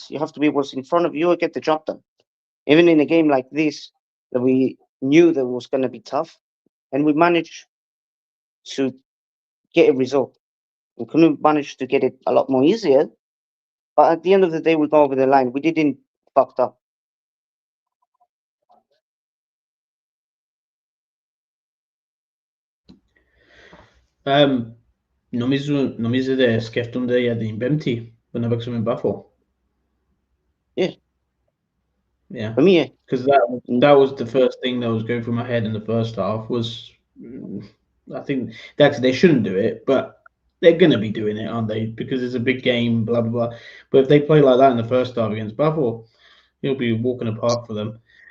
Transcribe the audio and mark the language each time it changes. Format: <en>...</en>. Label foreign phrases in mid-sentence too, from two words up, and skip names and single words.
<en>You have to be what's in front of you and get the job done. Even in a game like this, that we knew that was going to be tough, and we managed to get a result. We couldn't manage to get it a lot more easier, but at the end of the day, we got over the line. We didn't fucked up.</en> <el>Νομίζω σκέφτονται για την Πέμπτη που να παίξουμε Buffalo.</el> <en>Yeah. Yeah. For me, yeah. Because that was the first thing that was going through my head in the first half was, I think they shouldn't do it, but they're going to be doing it, aren't they? Because it's a big game, blah, blah, blah. But if they play like that in the first half against Buffalo, it'll be walking apart for them.</en>